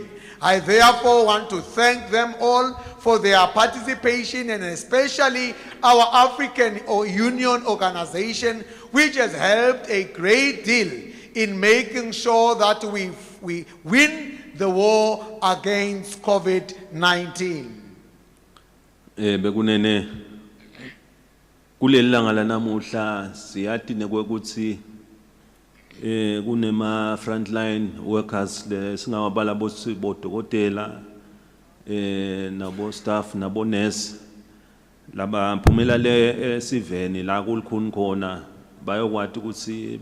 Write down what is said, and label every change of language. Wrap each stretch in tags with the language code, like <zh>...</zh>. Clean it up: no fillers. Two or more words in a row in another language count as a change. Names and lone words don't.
<en>I therefore want to thank them all for their participation, and especially our African Union organization, which has helped a great deal in making sure that we win the war against COVID-19.</en> <ss>Bekunene kulelanga lanamuhla siyati nekwekuthi kunema</ss> <en>frontline workers</en> <ss>lesingawabala bodokotela nabo staff nabo nurse laba phumela le siveni la kulikhuni khona bayokwati ukuthi</ss>